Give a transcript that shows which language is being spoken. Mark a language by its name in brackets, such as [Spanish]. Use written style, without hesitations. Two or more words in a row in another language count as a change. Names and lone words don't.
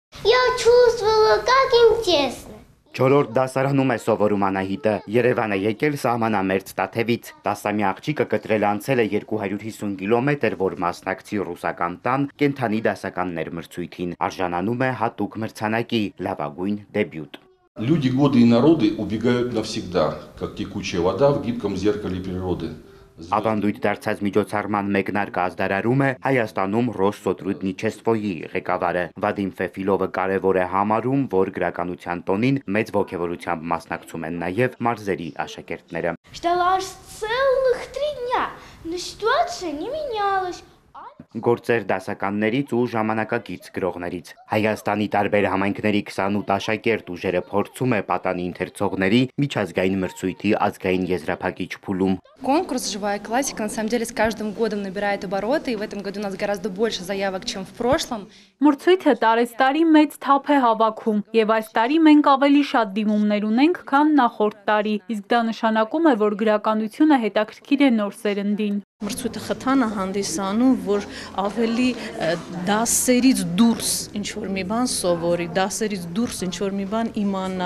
[Russian] Я чувствовала, как интересно. [Armenian] Չորրորդ դասարանում է սովորում Անահիտը, Երևան է եկել սահմանամերձ Տաթևից, 10-ամյա աղջիկը կտրել անցել է 250 կիլոմետր, որ մասնակցի ռուսական տան կենդանի դասականներ մրցույթին, արժանանում է հատուկ մրցանակի, լավագույն դեբյուտ։ [Russian] Люди, годы и народы убегают навсегда, как текучая вода в гибком зеркале природы. [Armenian] Ավանդույթ դարձած միջոցառման մեկնարկը ազդարարում է Հայաստանում Ռոսսոտրուդնիչեստվոյի ղեկավարը Վադիմ Ֆեֆիլովը կարևոր է համարում, որ գրականության տոնին մեծ ոգևորությամբ մասնակցում են նաև մարզերի աշակերտները։ [Russian] Ждала аж целых 3 дня, но ситуация не менялась. [Armenian] Գործեր դասականներից ու ժամանակակից գրողներից։ Հայաստանի տարբեր համայնքների 28 աշակերտ ուժերը փորձում է պատանի ընթերցողների միջազգային մրցույթի ազգային եզրափակիչ փուլում։ [Russian] Конкурс «Живая классика» на самом деле с каждым годом набирает обороты, и в этом году у нас гораздо больше заявок, чем в прошлом. [Armenian] Մրցույթը տարեստարի մեծ թափ է հավաքում, եւ այս տարի մենք ավելի շատ դիմումներ ունենք, քան նախորդ տարի, իսկ դա նշանակում է, որ գրականությունը հետաքրքիր է նոր սերնդին։ Մրցույթը խթան է հանդիսանում, որ ավելի դասերից դուրս ինչ-որ մի բան սովորի, դասերից դուրս ինչ-որ մի բան իմանա։